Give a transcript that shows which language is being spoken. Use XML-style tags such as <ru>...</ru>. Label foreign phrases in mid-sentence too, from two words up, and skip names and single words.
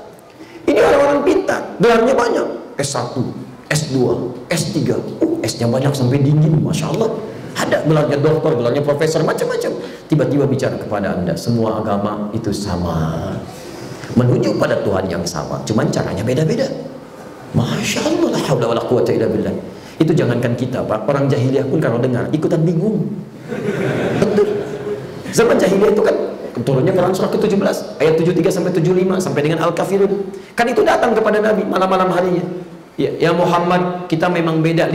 <id>Ini orang-orang pintar, gelarnya banyak, S1, S2, S3, S-nya banyak sampai dingin,</id> <ar>ما شاء الله.</ar> <id>Ada gelarnya doktor, gelarnya profesor, macam-macam. Tiba-tiba bicara kepada Anda, semua agama itu sama, menuju pada Tuhan yang sama, cuman caranya beda-beda.</id> <ar>ما شاء الله, لا حول ولا قوة إلا بالله.</ar> <id>Itu jangankan kita, Pak, orang jahiliyah pun kalau dengar ikutan bingung. Betul. Zaman jahiliyah itu kan turunnya Quran surah ke-17 ayat 73 sampai 75 sampai dengan Al-Kafirun. Kan itu datang kepada Nabi malam-malam harinya. Ya Muhammad, kita memang beda.</id>